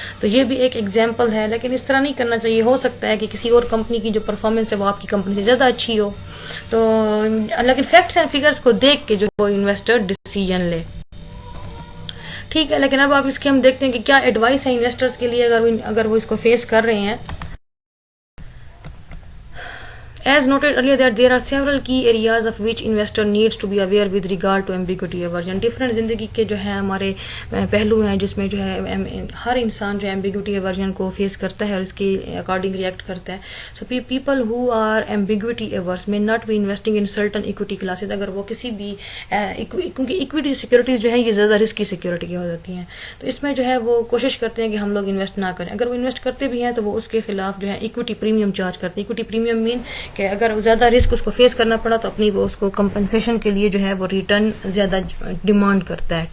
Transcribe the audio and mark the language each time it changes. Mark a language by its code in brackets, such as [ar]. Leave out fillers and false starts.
[ur] تو یہ بھی ایک ایگزامپل ہے، لیکن اس طرح نہیں کرنا چاہیے. ہو سکتا ہے کہ کسی اور کمپنی کی جو پرفارمنس ہے وہ آپ کی کمپنی سے زیادہ اچھی ہو، تو لیکن فیکٹس اینڈ فگرز کو دیکھ کے جو وہ انویسٹر ڈیسیژن لے. ٹھیک ہے، لیکن اب آپ اس کے ہم دیکھتے ہیں کہ کیا ایڈوائس ہے انویسٹرز کے لیے اگر وہ اس کو فیس کر رہے ہیں. [en] As noted earlier that there are several key areas of which investor needs to be aware with regard to ambiguity aversion. [ur] Different زندگی کے جو ہے ہمارے پہلو ہیں جس میں جو ہے ہر انسان جو ہے ambiguity aversion کو فیس کرتا ہے اور اس کے اکارڈنگ ریئیکٹ کرتا ہے. [en] So people who are ambiguity averse may not be investing in certain equity classes. [ur] اگر وہ کسی بھی کیونکہ equity securities جو ہے یہ زیادہ رسکی سیکورٹی کی ہو جاتی ہیں، تو اس میں جو ہے وہ کوشش کرتے ہیں کہ ہم لوگ انویسٹ نہ کریں. اگر وہ انویسٹ کرتے بھی ہیں تو وہ اس کے خلاف جو ہے equity premium چارج کرتے ہیں. equity premium مین کہ اگر زیادہ رسک اس کو فیس کرنا پڑا تو اپنی وہ اس کو کمپنسیشن کے لیے جو ہے وہ ریٹرن زیادہ ڈیمانڈ کرتا ہے.